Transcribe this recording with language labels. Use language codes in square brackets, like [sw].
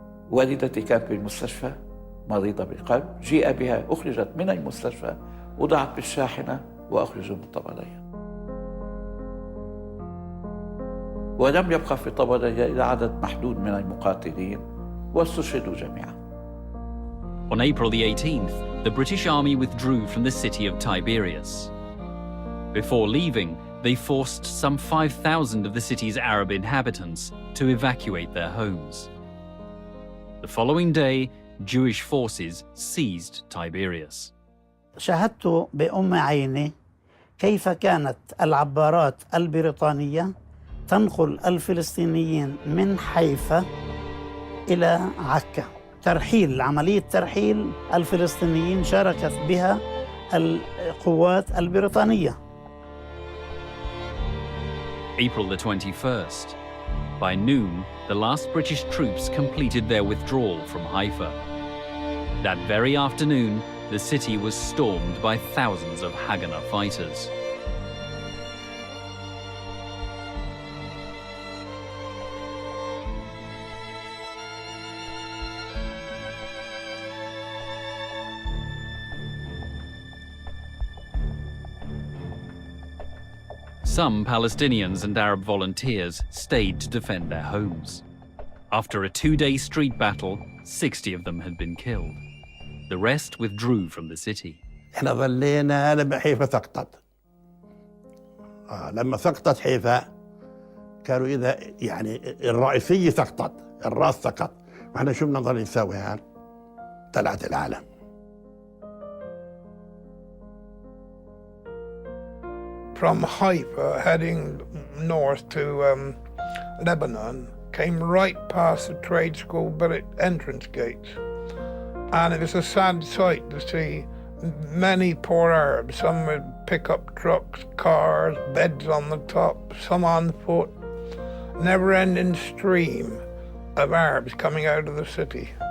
[ar] والدتي كانت بالمستشفى مريضة بالقلب، جيء بها أخرجت من المستشفى وضعت بالشاحنة وأخرجوا من طبرية. ولم يبقى في طبرية إلا عدد محدود من المقاتلين واستشهدوا جميعا. [en] On April the 18th, the British army withdrew from the city of Tiberias. Before leaving, they forced some 5,000 of the city's Arab inhabitants to evacuate their homes. The following day, Jewish forces seized Tiberias. [ar] شاهدت بأم عيني كيف كانت العبارات البريطانية تنقل الفلسطينيين من حيفا إلى عكا. عملية ترحيل الفلسطينيين شاركت بها القوات البريطانية. [en] April the 21st. By noon, the last British troops completed their withdrawal from Haifa. That very afternoon, the city was stormed by thousands of Haganah fighters. Some Palestinians and Arab volunteers stayed to defend their homes. After a 2-day street battle, 60 of them had been killed. The rest withdrew from the city. [ar] احنا ظلينا لما حيفا سقطت. لما سقطت حيفا كانوا إذا يعني الرئيسية سقطت، الراس سقط، واحنا شو بدنا نضل نسوي هان؟ طلعت العالم. [en] From Haifa, heading north to Lebanon, came right past the trade school entrance gates. And it was a sad sight to see many poor Arabs, some with pickup trucks, cars, beds on the top, some on foot, never-ending stream of Arabs coming out of the city.